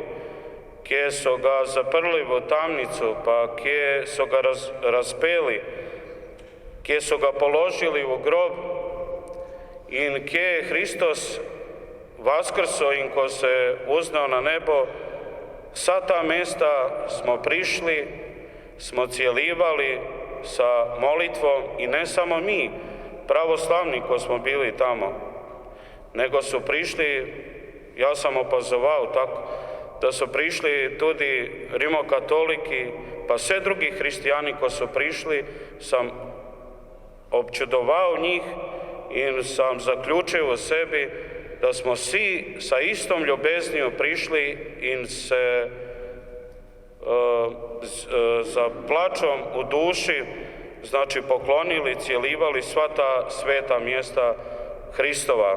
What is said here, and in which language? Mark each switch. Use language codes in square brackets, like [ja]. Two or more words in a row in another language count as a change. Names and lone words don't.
[sl] kje so ga zaprli v tamnicu, pa kje so ga razpeli, kje so ga položili v grob in kje je [sr] Hristos vaskrso [sl] in ko se je uznal na nebo, vsa ta mesta smo prišli, [sr] smo cjelivali sa molitvom i ne samo mi, pravoslavni ko smo bili tamo, nego su prišli, ja sam opazovao tako, da su prišli tudi rimokatoliki, pa sve drugi hristijani ko su prišli, sam občudovao njih i sam zaključio u sebi da smo svi sa istom ljubezniju prišli in se za plačom u duši, znači poklonili, cjelivali sva ta sveta mjesta Hristova.